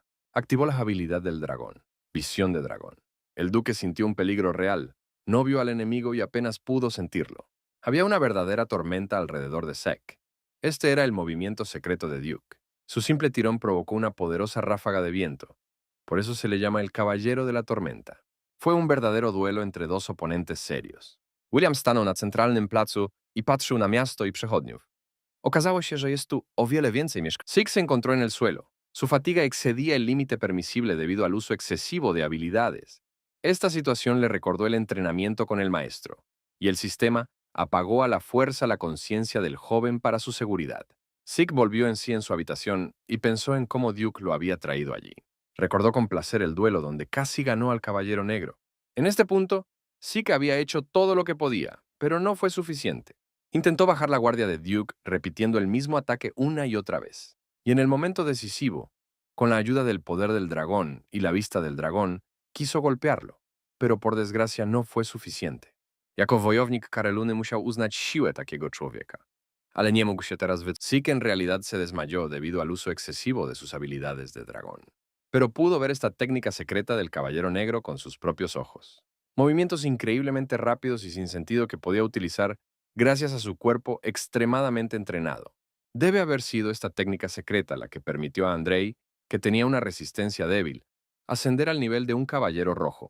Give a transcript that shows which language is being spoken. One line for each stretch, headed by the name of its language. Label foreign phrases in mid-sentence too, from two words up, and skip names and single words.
Spanish: Activó la habilidad del dragón, visión de dragón. El duque sintió un peligro real, no vio al enemigo y apenas pudo sentirlo. Había una verdadera tormenta alrededor de Sek. Este era el movimiento secreto de Duke. Su simple tirón provocó una poderosa ráfaga de viento. Por eso se le llama el Caballero de la Tormenta. Fue un verdadero duelo entre dos oponentes serios.
Polish: William stanął na centralnym placu i patrzył na miasto i przechodniów. Okazało się, że jest tu o wiele więcej mieszkańców.
Spanish: Sik se encontró en el suelo. Su fatiga excedía el límite permisible debido al uso excesivo de habilidades. Esta situación le recordó el entrenamiento con el maestro, y el sistema apagó a la fuerza la conciencia del joven para su seguridad. Sik volvió en sí en su habitación y pensó en cómo Duke lo había traído allí. Recordó con placer el duelo donde casi ganó al Caballero Negro. En este punto, Sik había hecho todo lo que podía, pero no fue suficiente. Intentó bajar la guardia de Duke repitiendo el mismo ataque una y otra vez. Y en el momento decisivo, con la ayuda del poder del dragón y la vista del dragón, quiso golpearlo, pero por desgracia no fue suficiente.
Polish: Jako wojownik Kareluny musiał uznać siłę takiego człowieka. Ale nie mógł się teraz Sik en realidad se desmayó debido al uso excesivo de sus habilidades de dragón.
Spanish: Pero pudo ver esta técnica secreta del Caballero Negro con sus propios ojos. Movimientos increíblemente rápidos y sin sentido que podía utilizar gracias a su cuerpo extremadamente entrenado. Debe haber sido esta técnica secreta la que permitió a Andrei, que tenía una resistencia débil, ascender al nivel de un caballero rojo.